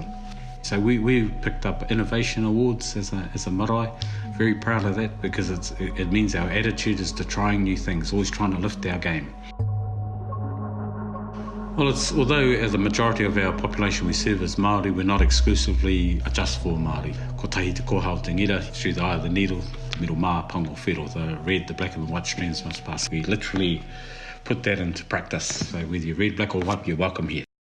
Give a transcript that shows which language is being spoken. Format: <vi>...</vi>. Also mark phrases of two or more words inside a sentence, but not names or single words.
<en>So we picked up innovation awards as a marae. Very proud of that because it means our attitude is to trying new things, always trying to lift our game. Well, although the majority of our population we serve is Māori, we're not exclusively just for Māori.</en> <mi>Ko tahi te kohau te ngira,</mi> <en>through the eye of the needle,</en> <mi>te miro mā, pango, whiro,</mi> <en>the red, the black and the white strands must pass. We literally put that into practice. So whether you're red, black or white, you're welcome here.</en>